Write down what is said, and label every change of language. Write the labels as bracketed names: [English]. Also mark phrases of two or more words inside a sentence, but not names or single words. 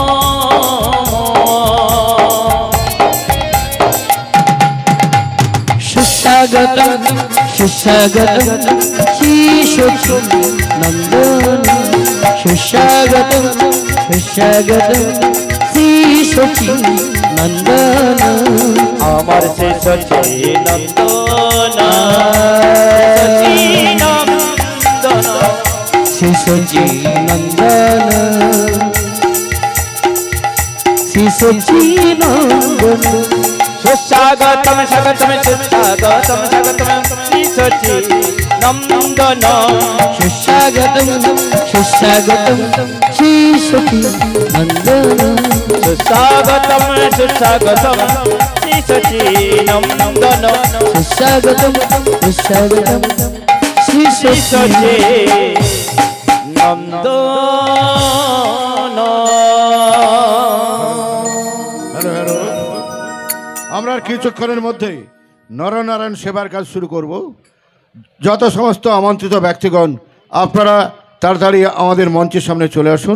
[Hindi] सुस्वागतम सुस्वागतम श्री शची नंदन सुस्वागतम सुस्वागतम श्री शची नंदन अमर से सची नंदन श्री शची नंदन श्री शची नंदन सुस्वागतम स्वागतम सुस्वागतम स्वागतम श्री सची नंदन सुस्वागतम सुस्वागतम श्री शची नंदन सुस्वागतम सुस्वागतम श्री सची नंदन सुस्वागतम सुस्वागतम श्री श्री शची नंदन [Bangla] আমরা কিছুক্ষণের মধ্যেই নরনারায়ণ সেবার কাজ শুরু করব। যত সমস্ত আমন্ত্রিত ব্যক্তিগণ আপনারা তাড়াতাড়ি আমাদের মঞ্চের সামনে চলে আসুন।